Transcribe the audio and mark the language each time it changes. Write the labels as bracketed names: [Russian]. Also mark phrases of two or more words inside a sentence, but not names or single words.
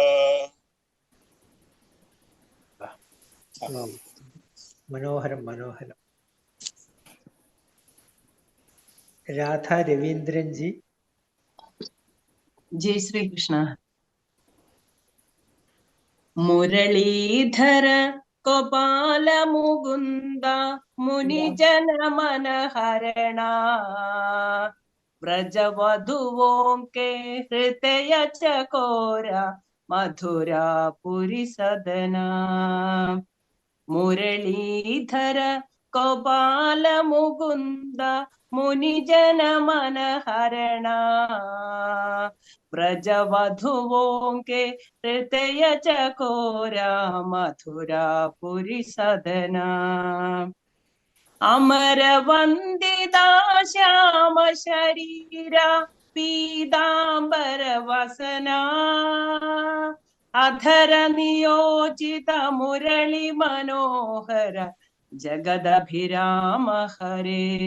[Malayalam] മനോഹരം മനോഹരം. രാധ രവീന്ദ്രൻ ജി. [Hindi] जय श्रीकृष्ण. मुरलीधर गोपाल मुकुंद मुनिजन मन हरणा व्रजवधुओं के हृदय चकोरा मधुरा पुरी सदना मुरलीधर गोपाल मुकुंद मुनिजन मन हरणा व्रजवधुओं के हृदय चकोरा मथुरा पुरी सदना अमर वंदिता श्याम शरीरा पीतांबर वसना अधर नियोजित मुरली मनोहर जगदभिराम हरे